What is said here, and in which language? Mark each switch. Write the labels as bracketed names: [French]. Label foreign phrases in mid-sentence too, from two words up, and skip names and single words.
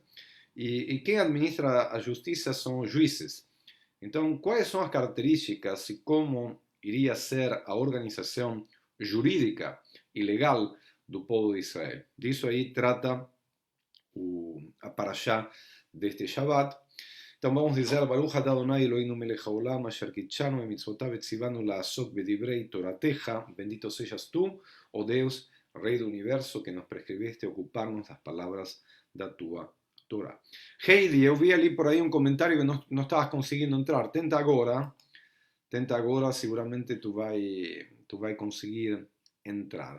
[Portuguese] E quem administra a justiça são os juízes. Então, quais são as características e como iria ser a organização jurídica e legal do povo de Israel? Disso aí trata a Parashá deste Shabbat. Então vamos dizer, [Hebrew] ברוך אתה אדני אלהינו מלך העולם, אשר קדשנו במצותיו וצונו לעסוק בדברי תורתך. [Portuguese] Bendito sejas tú, oh Deus, Rei do Universo, que nos [Spanish] prescribiste ocuparnos [Portuguese] das palavras da tua Torá. Heidi, eu vi ali por aí um comentário que não estavas conseguindo entrar. Tenta agora, seguramente tu vai conseguir entrar.